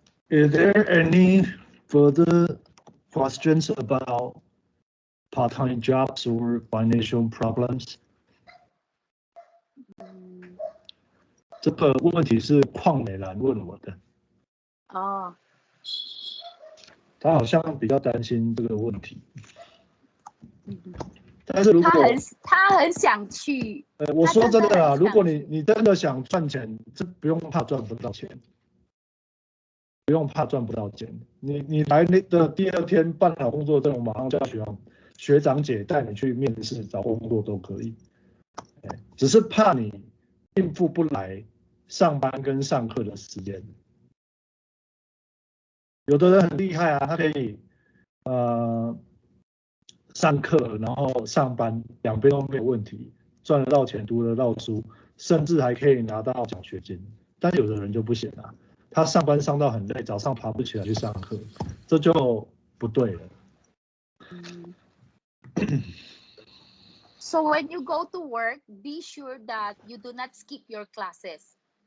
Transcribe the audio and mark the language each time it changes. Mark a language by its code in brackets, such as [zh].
[en] Is there any further questions about part-time jobs or financial problems? [zh] 这个问题是邝美兰问我的。哦。他好像比较担心这个问题。但是如果他很想去。我说真的啦，如果你真的想赚钱，这不用怕赚不到钱，不用怕赚不到钱。你来的第二天办好工作证，我马上叫学长姐带你去面试找工作都可以。只是怕你应付不来上班跟上课的时间。有的人很厉害啊，他可以上课然后上班两边都没有问题，赚得到钱，读得到书，甚至还可以拿到奖学金。但有的人就不行啊，他上班上到很累，早上爬不起来去上课，这就不对了。 [en] So when you go to work, be sure that you do not skip your classes.